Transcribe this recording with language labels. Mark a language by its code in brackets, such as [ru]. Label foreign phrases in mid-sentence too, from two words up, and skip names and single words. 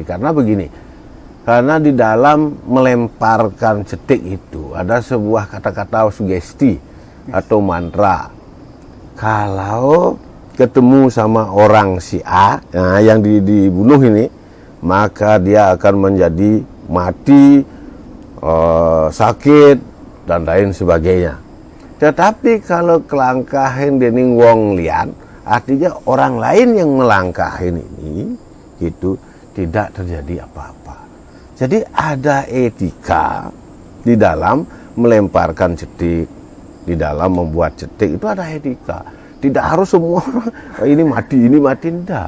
[id] Karena begini, karena di dalam melemparkan cetik itu ada sebuah kata-kata sugesti atau mantra. Kalau ketemu sama orang si A, nah, yang dibunuh ini, maka dia akan menjadi mati, sakit, dan lain sebagainya. Tetapi kalau kelangkahin [jv] dening wong lian, [id] artinya orang lain yang melangkahin ini, itu tidak terjadi apa-apa. Jadi ada etika di dalam melemparkan cetik, di dalam membuat cetik itu ada etika. Tidak harus semua ini mati, tidak.